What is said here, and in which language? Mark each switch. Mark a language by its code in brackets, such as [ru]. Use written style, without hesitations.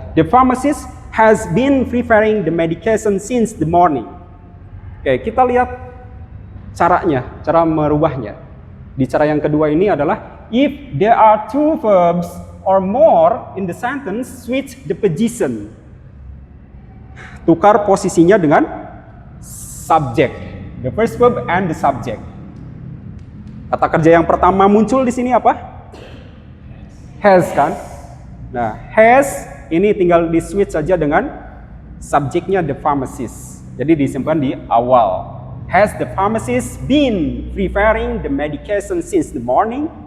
[en] The pharmacist has been preparing the medication since the morning. [id] Oke, kita lihat caranya, cara merubahnya. Di cara yang kedua ini adalah [en] if there are two verbs or more in the sentence, switch the position. [id] Tukar posisinya dengan subject. [en] The first verb and the subject. [id] Kata kerja yang pertama muncul di sini apa? Has kan? Nah, has ini tinggal di switch saja dengan subjeknya the pharmacist. Jadi disimpan di awal. [en] Has the pharmacist been preparing the medication since the morning?